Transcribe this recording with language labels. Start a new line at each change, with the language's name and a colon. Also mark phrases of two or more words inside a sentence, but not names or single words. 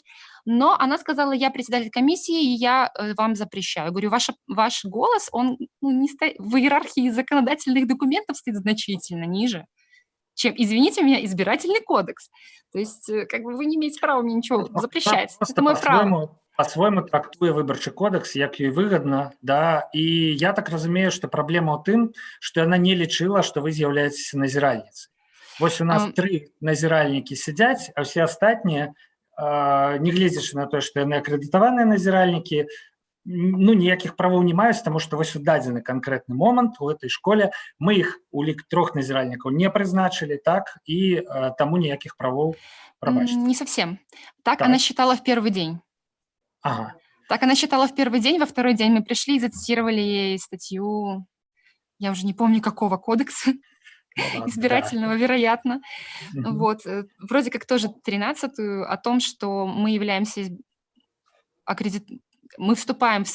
Russian: Но она сказала, я председатель комиссии, и я вам запрещаю. Я говорю, ваш голос, он не стоит, в иерархии законодательных документов стоит значительно ниже, чем, извините меня, избирательный кодекс. То есть вы не имеете права мне ничего запрещать. Это мое право.
Belarusian: По-свойму трактуе выбарчы кодекс, як ёй выгодна, да, і я так разумею, што праблема ў тым, што яна не лічыла, што вы з'яўляецеся назіральніцай. Вось у нас 3 назіральнікі сядзяць, а ўсе астатнія, не гледзячы на тое, што яны акрэдытаваныя назіральнікі, ну, ніякіх правоў не маюць, таму што вось у дадзены канкрэтны момант у этой школе мы іх у лік 3 назіральнікаў не прызначылі, так, і таму ніякіх правоў, прабачце.
Russian: Не совсем. Так она Так, считала в первый день. ага, Так она считала в первый день, во второй день мы пришли и зацитировали ей статью, я уже не помню какого кодекса, ну ладно, да. избирательного, вероятно. Мгм. Вот, вроде как тоже 13-ю, о том, что мы являемся мы вступаем в